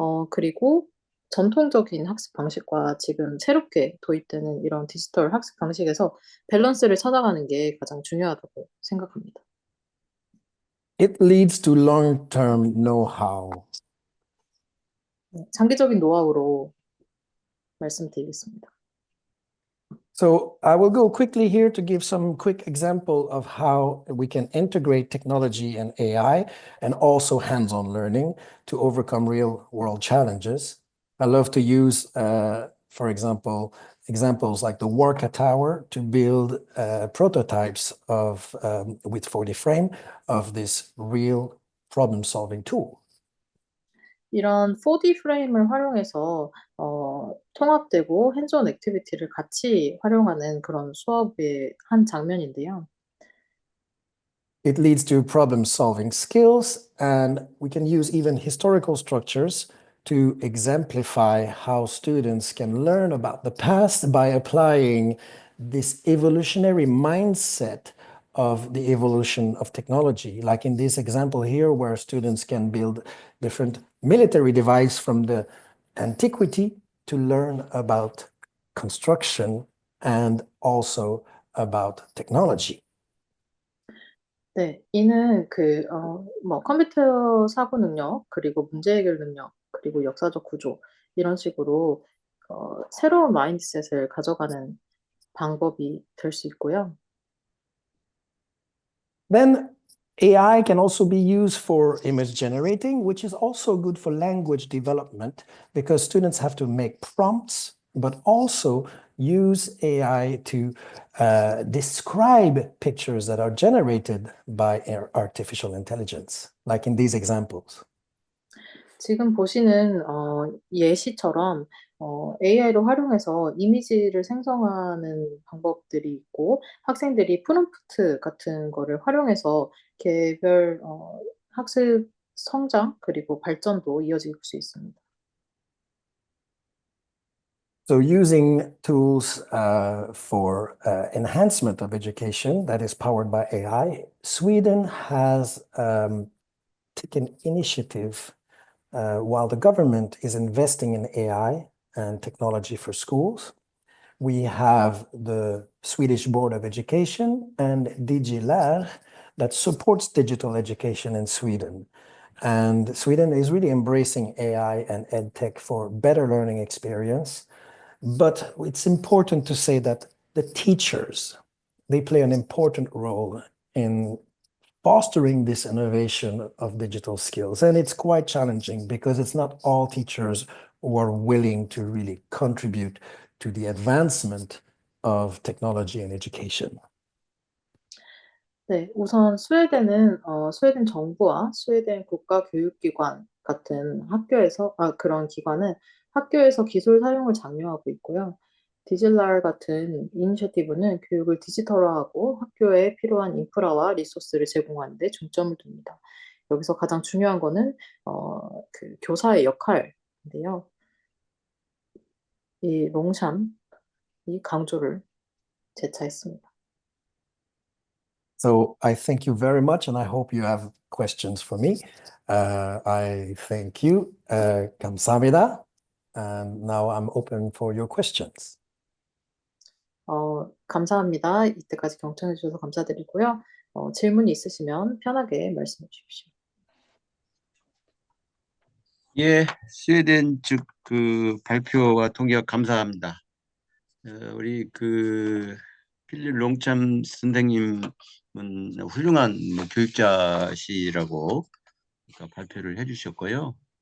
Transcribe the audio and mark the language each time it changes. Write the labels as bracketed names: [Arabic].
[Korean] 그리고 전통적인 학습 방식과 지금 새롭게 도입되는 이런 디지털 학습 방식에서 밸런스를 찾아가는 게 가장 중요하다고 생각합니다. [English] It leads to long-term know-how. [Korean] 네, 장기적인 노하우로 말씀드리겠습니다. [English] So I will go quickly here to give some quick example of how we can integrate technology and AI and also hands-on learning to overcome real-world challenges. I love to use, for example, examples like the Worka Tower to build prototypes of with 4D frame of this real problem-solving tool. [Korean] 이런 4D 프레임을 활용해서 통합되고 핸즈온 액티비티를 같이 활용하는 그런 수업의 한 장면인데요. [English] It leads to problem-solving skills, and we can use even historical structures to exemplify how students can learn about the past by applying this evolutionary mindset of the evolution of technology. Like in this example here, where students can build different military device from the antiquity to learn about construction and also about technology. [Korean] 네, 이는 컴퓨터 사고 능력, 그리고 문제 해결 능력, 그리고 역사적 구조 이런 식으로 새로운 마인드셋을 가져가는 방법이 될 수 있고요. [English] Then AI can also be used for image generating, which is also good for language development because students have to make prompts, but also use AI to describe pictures that are generated by artificial intelligence, like in these examples. [Korean] 지금 보시는 예시처럼 AI를 활용해서 이미지를 생성하는 방법들이 있고 학생들이 프롬프트 같은 거를 활용해서 개별 학습 성장 그리고 발전도 이어질 수 있습니다. [English] So using tools for enhancement of education that is powered by AI, Sweden has taken initiative while the government is investing in AI and technology for schools. We have the Swedish Board of Education and DigiLär that supports digital education in Sweden. And Sweden is really embracing AI and EdTech for better learning experience. But it's important to say that the teachers, they play an important role in fostering this innovation of digital skills. And it's quite challenging because it's not all teachers who are willing to really contribute to the advancement of technology and education. [Korean] 네, 우선 스웨덴은 스웨덴 정부와 스웨덴 국가교육기관 같은 그런 기관은 학교에서 기술 사용을 장려하고 있고요. 디질랄 같은 이니셔티브는 교육을 디지털화하고 학교에 필요한 인프라와 리소스를 제공하는 데 중점을 둡니다. 여기서 가장 중요한 거는 그 교사의 역할인데요. 이 롱샴이 강조를 재차했습니다. [English] So I thank you very much, and I hope you have questions for me. I thank you. [Korean] 감사합니다. [English] And now I'm open for your questions. [Korean] 감사합니다. 이때까지 경청해 주셔서 감사드리고요. 질문이 있으시면 편하게 말씀해 주십시오. 예, 스웨덴 측 그 발표와 통계가 감사합니다. 우리 그 필립 롱참 선생님은 훌륭한 교육자시라고 발표를 해주셨고요.